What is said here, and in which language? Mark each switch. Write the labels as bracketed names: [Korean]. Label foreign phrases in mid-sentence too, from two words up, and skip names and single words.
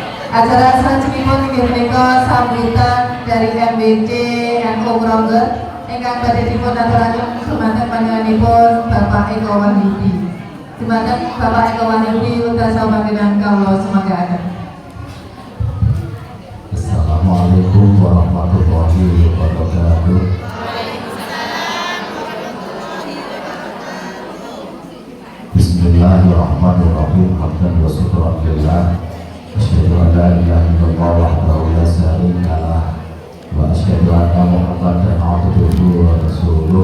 [Javanese] Acara sanesipun inggih punika [Indonesian] sambutan dari [Javanese] MBC NU Grogol ingkang badhe dipun aturaken dumateng panjenenganipun Bapak Eko Wahyudi. Dumateng Bapak Eko Wahyudi utawi panggilan kawula sumangga. [Arabic] السلام عليكم ورحمة الله وبركاته. بسم الله الرحمن الرحيم. حمدا وشكرا لله أشهد أن لا إله إلا الله وحده لا شريك له وأشهد أن محمدا عبده ورسوله.